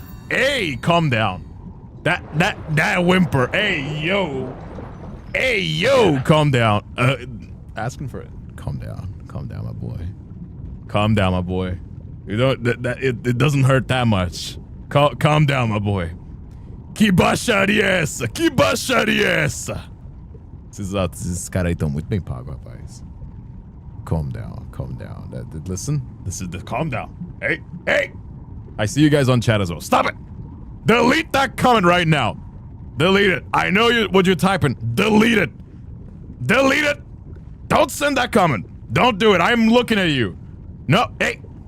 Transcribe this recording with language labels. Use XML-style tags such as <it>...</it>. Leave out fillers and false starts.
<en>Hey, calm down. That whimper. Hey, yo. Hey, yo, calm down. Asking for it. Calm down, my boy. Calm down, my boy. You don't. It doesn't hurt that much. Calm down, my boy.</en> <pt>Que baixaria Que baixaria Esses caras aí estão muito bem pagos, rapaz.</pt> <en>Calm down. Listen, this is the calm down. Hey. I see you guys on chat as well. Stop it. Delete that comment right now. Delete it. I know what you're typing. Delete it. Don't send that comment. Don't do it. I'm looking at you. No. Hey.</en>